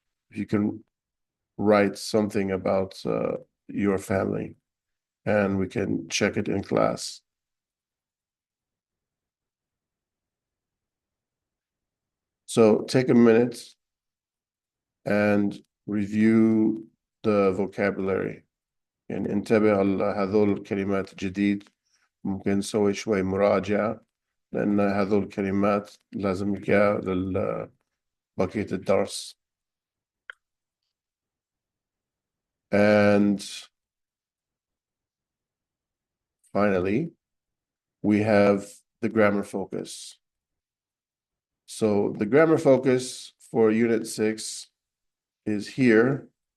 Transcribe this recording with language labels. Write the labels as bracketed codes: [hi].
[en] If you can write something about your family, and we can check it in class. So take a minute and review the vocabulary. [ar] يعني انتبه على هذول الكلمات الجديد، ممكن نسوي شوي مراجعة لأن هذول الكلمات لازم إياها لبقية الدرس. [en] And finally, we have the grammar focus. So the grammar focus for Unit 6 is here.